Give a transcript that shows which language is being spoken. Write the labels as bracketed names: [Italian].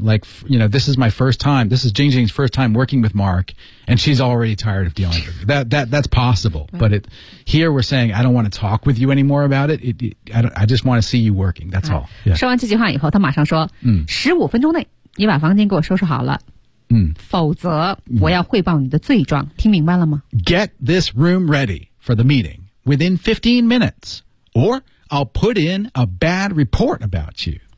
[English] Like, you know, this is my first time. This is Jing Jing's first time working with Mark, and she's already tired of dealing with it. That's possible. But here we're saying, I don't want to talk with you anymore about it. I just want to see you working. That's all. [Chinese] 说完这句话以后，他马上说，15分钟内，你把房间给我收拾好了。否则我要汇报你的罪状。听明白了吗？ [English] Get this room ready for the meeting within 15 minutes, or... I'll put in a bad report about you.